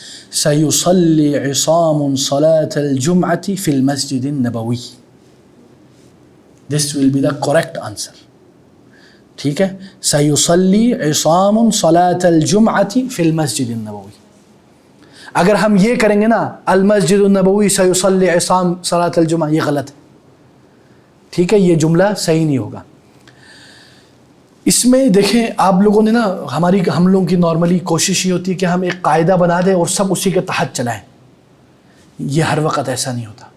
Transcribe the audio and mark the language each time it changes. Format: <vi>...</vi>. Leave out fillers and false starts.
<ar>سيصلي عصام صلاة الجمعة في المسجد النبوي.</ar> <en>This will be the correct answer.</en> <ur>ٹھیک ہے.</ur> <ar>سيصلي عصام صلاة الجمعة في المسجد النبوي.</ar> <ur>اگر ہم یہ کریں گے نا</ur> <ar>المسجد النبوی سيصلي عصام صلاة الجمعة,</ar> <ur>یہ غلط ہے. ٹھیک ہے. یہ جملہ صحیح نہیں ہوگا. اس میں دیکھیں آپ لوگوں نے نا ہم لوگوں کی نارملی کوشش یہ ہوتی ہے کہ ہم ایک قاعدہ بنا دیں اور سب اسی کے تحت چلائیں. یہ ہر وقت ایسا نہیں ہوتا.</ur>